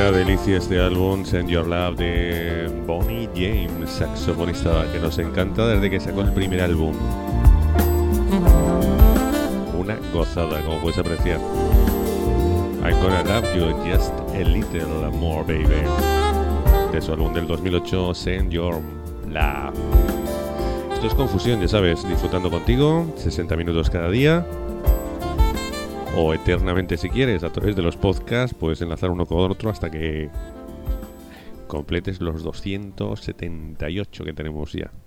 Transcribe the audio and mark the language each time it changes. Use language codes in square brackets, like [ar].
[es] inicia este álbum Send Your Love de Bonnie James, saxofonista que nos encanta desde que sacó el primer álbum. Una gozada, como puedes apreciar. [en] I'm gonna love you just a little more, baby. [es] De su álbum del 2008, Send Your Love. Esto es Confusión, ya sabes, disfrutando contigo, 60 minutos cada día. O eternamente si quieres, a través de los podcasts, puedes enlazar uno con otro hasta que completes los 278 que tenemos ya.